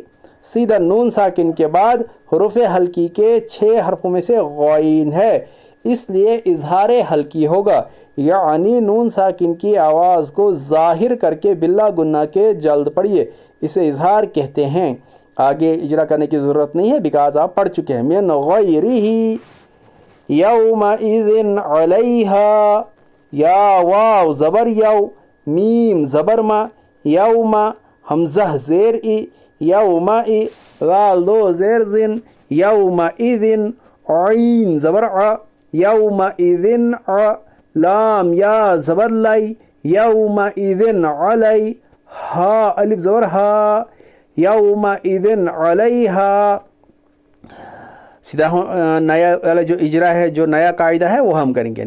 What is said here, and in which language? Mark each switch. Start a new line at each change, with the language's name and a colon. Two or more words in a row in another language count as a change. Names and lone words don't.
Urdu: سیدھا نون ساکن کے بعد حروف حلقی کے 6 حرفوں میں سے غین ہے، اس لیے اظہار حلقی ہوگا، یعنی نون ساکن کی آواز کو ظاہر کرکے بلا غنہ کے جلد پڑھیے، اسے اظہار کہتے ہیں. آگے اجرا کرنے کی ضرورت نہیں ہے بیکاز آپ پڑھ چکے ہیں.
Arabic: من غیرہ یومئذ علیہا، یا واو زبر یو، میم زبر ما، یوم حمزہ زیر ای، یوم ای، غال دو زیر زن، یومئذ، عین زبر ع، یومئذ ع، لام یا زبر لی، یومئذ علی، ہا الف زبر ہا، یومئذ علیہا.
Urdu: سیدھا نیا والا جو اجرا ہے، جو نیا قاعدہ ہے وہ ہم کریں گے.